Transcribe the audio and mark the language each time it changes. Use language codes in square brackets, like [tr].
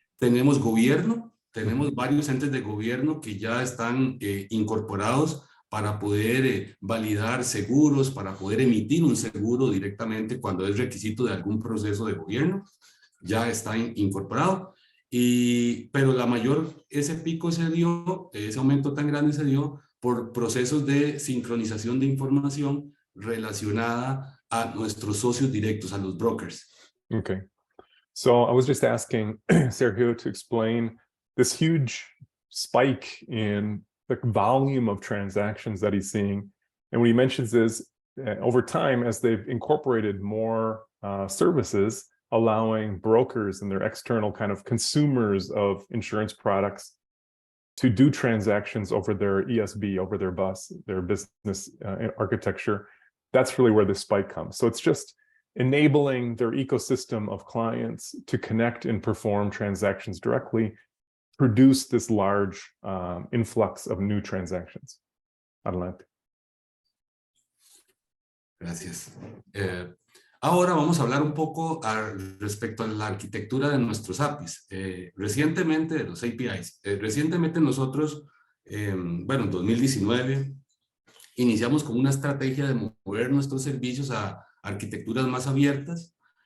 [es] Tenemos gobierno, tenemos varios entes de gobierno que ya están incorporados para poder validar seguros, para poder emitir un seguro directamente cuando es requisito de algún proceso de gobierno, ya está incorporado. Pero ese pico se dio, ese aumento tan grande se dio por procesos de sincronización de información relacionada a nuestros socios directos, a los brokers. [en] Okay. So I was just asking Sergio to explain this huge spike in the volume of transactions that he's seeing. And what he mentions is over time, as they've incorporated more services, allowing brokers and their external kind of consumers of insurance products to do transactions over their ESB, over their bus, their business architecture. That's really where the spike comes. So it's just enabling their ecosystem of clients to connect and perform transactions directly, produce this large influx of new transactions. [es] Adelante. Gracias. Ahora vamos a hablar un poco respecto a la arquitectura de nuestros APIs. Recientemente, de los APIs, recientemente nosotros, bueno, en 2019, iniciamos con una estrategia de mover nuestros servicios a arquitecturas más abiertas.